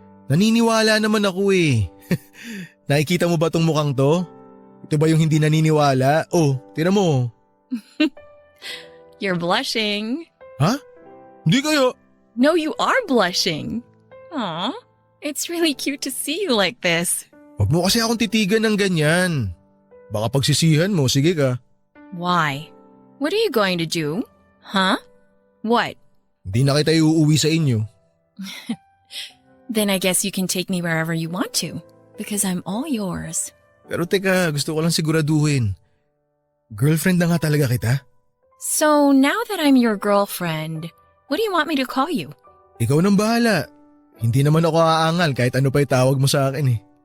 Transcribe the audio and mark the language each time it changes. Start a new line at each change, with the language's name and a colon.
Filipino: Naniniwala naman ako eh. Nakikita mo ba tong mukhang to? Ito ba yung hindi naniniwala? Oh, tira mo.
English: You're blushing.
Filipino: Ha? Hindi kayo.
English: No, you are blushing. Aw, it's really cute to see you like this.
Filipino: Huwag mo kasi akong titigan ng ganyan. Baka pagsisihan mo, sige ka.
English: Why? What are you going to do? Huh? What?
Filipino: Hindi na kita iuuwi sa inyo.
English: Then I guess you can take me wherever you want to, because I'm all yours.
Filipino: Pero teka, gusto ko lang siguraduhin. Girlfriend na nga talaga kita?
English: So now that I'm your girlfriend, what do you want me to call you?
Filipino: Ikaw nang bahala. Hindi naman ako aangal kahit ano pa itawag mo sa akin eh.